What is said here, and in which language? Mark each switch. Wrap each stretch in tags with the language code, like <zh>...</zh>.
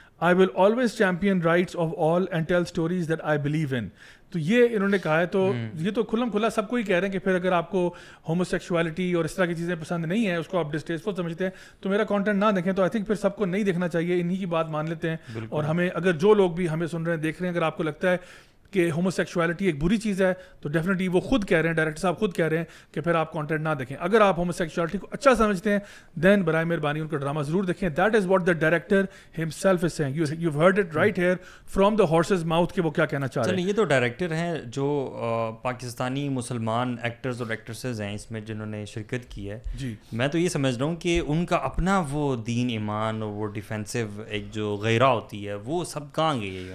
<en>I will always champion rights of all and tell stories that I believe in.</en> <ur>تو یہ انہوں نے کہا ہے. تو یہ تو کھلم کھلا سب کو ہی کہہ رہے ہیں کہ پھر اگر آپ کو ہومو سیکشوالٹی اور اس طرح کی چیزیں پسند نہیں ہیں, اس کو آپ ڈسٹیسفل سمجھتے ہیں, تو میرا کانٹینٹ نہ دیکھیں. تو</ur> <en>I think</en> <ur>پھر سب کو نہیں دیکھنا چاہیے, انہی کی بات مان لیتے ہیں. اور ہمیں اگر جو لوگ بھی ہمیں سن رہے ہیں دیکھ رہے ہیں, اگر آپ کو لگتا ہے کہ ہومو سیکشوالٹی ایک بری چیز ہے تو ڈیفینیٹلی وہ خود کہہ رہے ہیں, ڈائریکٹر صاحب خود کہہ رہے ہیں کہ پھر آپ کانٹینٹ نہ دیکھیں. اگر آپ ہومو سیکشوالٹی کو اچھا سمجھتے ہیں دین برائے مہربانی ان کا ڈرامہ ضرور دیکھیں.</ur> <en>That is what the director himself is saying. You have heard it right here from the horse's mouth</en> <ur>کہ وہ کیا کہنا چاہ رہے ہیں. یہ تو ڈائریکٹر ہیں جو پاکستانی مسلمان ایکٹرز اور ایکٹریسز ہیں اس میں جنہوں نے شرکت کی ہے. جی میں تو یہ سمجھ رہا ہوں کہ ان کا اپنا وہ دین ایمان اور وہ ڈیفینسو ایک جو غیرہ ہوتی ہے وہ سب کہاں گئی ہے.</ur>